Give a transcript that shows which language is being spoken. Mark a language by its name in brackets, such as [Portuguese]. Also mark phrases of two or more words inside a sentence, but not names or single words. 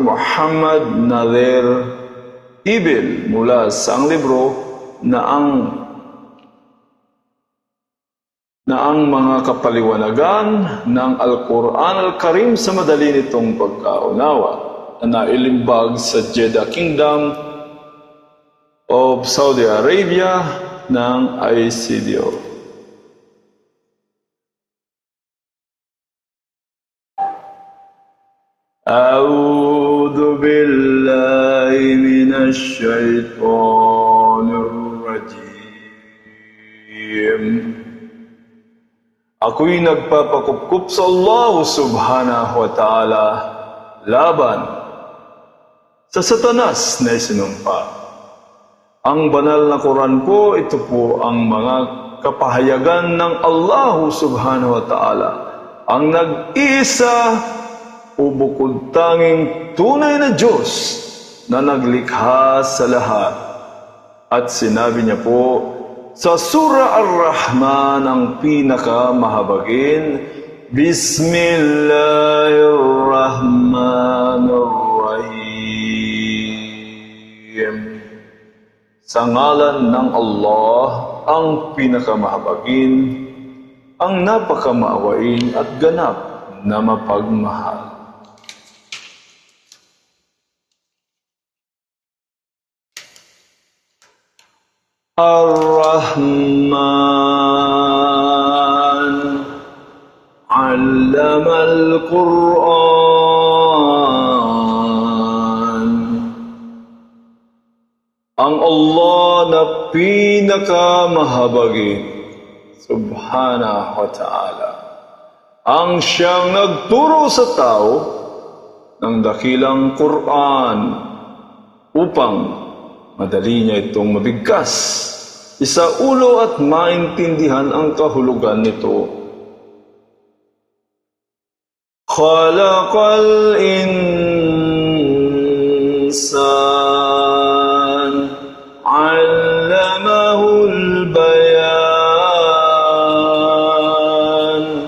[Filipino] Muhammad Nader Ibil mula sa ang libro na ang mga kapaliwanagan ng Al-Quran Al-Karim sa madali nitong pagkaunawa na nailimbag sa Jeddah Kingdom of Saudi Arabia ng ICDO. [Arabic] أعوذ بالله من الشيطان الرجيم. [Filipino] Ako'y nagpapakupkup sa Allah [Arabic] سبحانه وتعالى [Filipino] laban sa Satanas na isinumpa. Ang banal na Quran po, ito po ang mga kapahayagan ng Allah [Arabic] سبحانه وتعالى, [Filipino] ang nag-isa o bukod tanging tunay na Diyos na naglikha sa lahat. At sinabi niya po sa Surah Ar-Rahman, ang pinakamahabagin, Bismillahirrahmanirrahim. Sa ngalan ng Allah, ang pinakamahabagin, ang napakamaawain at ganap na mapagmahal. [Arabic] الرحمن، علم القرآن. [Filipino] Ang Allah na pinakamahabagin, [Arabic] سبحانه وتعالى, [Filipino] ang siyang nagturo sa tao ng dakilang Quran upang madali niya itong mabigkas, isaulo at maintindihan ang kahulugan nito. [Arabic] خلق الإنسان، علمه البيان.